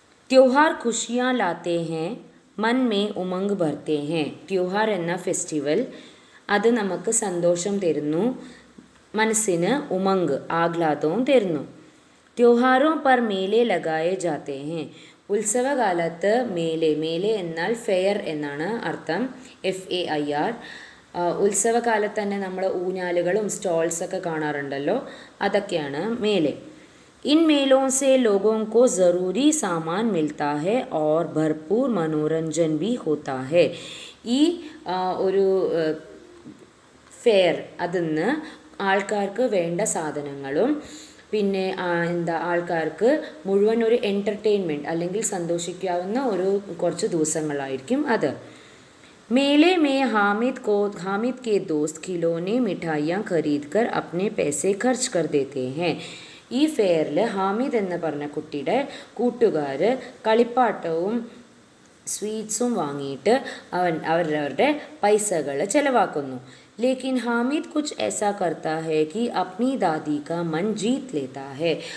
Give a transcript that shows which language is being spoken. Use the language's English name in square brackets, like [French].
[Hindi] त्योहार खुशियाँ लाते हैं मन में ഉമംഗ് ഭർത്തെ हैं. [Malayalam] त्योहार എന്ന ഫെസ്റ്റിവൽ അത് നമുക്ക് സന്തോഷം തരുന്നു, മനസ്സിന് ഉമംഗ് ആഹ്ലാദവും തരുന്നു. [Hindi] त्योहारों पर मेले लगाए जाते हैं. [Malayalam] ഉത്സവകാലത്ത് മേലെ എന്നാൽ ഫെയർ എന്നാണ് അർത്ഥം, FAIR. ഉത്സവകാലത്ത് തന്നെ നമ്മൾ ഊഞ്ഞാലുകളും സ്റ്റോൾസൊക്കെ കാണാറുണ്ടല്ലോ, അതൊക്കെയാണ് മേലെ. [Hindi] इन मेलों से लोगों को ज़रूरी सामान मिलता है और भरपूर मनोरंजन भी होता है. [Malayalam] ഈ ഒരു ഫെയർ അതിന്ന് ആൾക്കാർക്ക് വേണ്ട സാധനങ്ങളും പിന്നെ ആൾക്കാർക്ക് മുഴുവൻ ഒരു എൻ്റർടൈൻമെൻറ്റ് അല്ലെങ്കിൽ സന്തോഷിക്കാവുന്ന ഒരു കുറച്ച് ദിവസങ്ങളായിരിക്കും അത്. [Hindi] मेले में हामिद के दोस्त खिलौने मिठाइयाँ खरीद कर अपने पैसे खर्च कर देते हैं. [Malayalam] ഈ ഫെയറിൽ ഹാമിദ് എന്ന് പറഞ്ഞ കുട്ടിയുടെ കൂട്ടുകാർ കളിപ്പാട്ടവും സ്വീറ്റ്സും വാങ്ങിയിട്ട് അവരവരുടെ പൈസകൾ ചിലവാക്കുന്നു. [Hindi] लेकिन हामिद कुछ ऐसा करता है कि अपनी दादी का मन जीत लेता है.